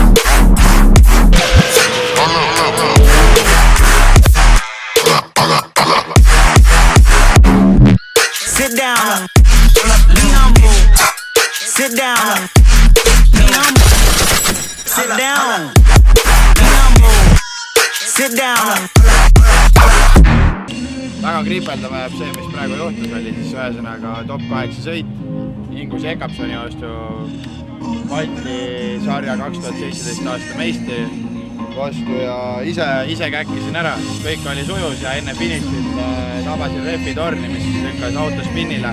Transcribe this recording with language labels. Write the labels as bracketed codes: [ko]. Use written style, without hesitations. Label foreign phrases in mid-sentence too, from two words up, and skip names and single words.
[en] All up. Sit down. Be humble. Sit down. Be humble. Sit down. Be humble. Sit down. [et] Väga kripeldama jääb see, mis praegu juhtus, oli siis ühesõnaga top 8 sõit Ingus Jekabsoni vastu Balti sarja 2017 aasta meistri vastu ja ise käkkisin ära, kõik oli sujus ja enne finišit tabasin refi torni, mis lükkas auto spinnile.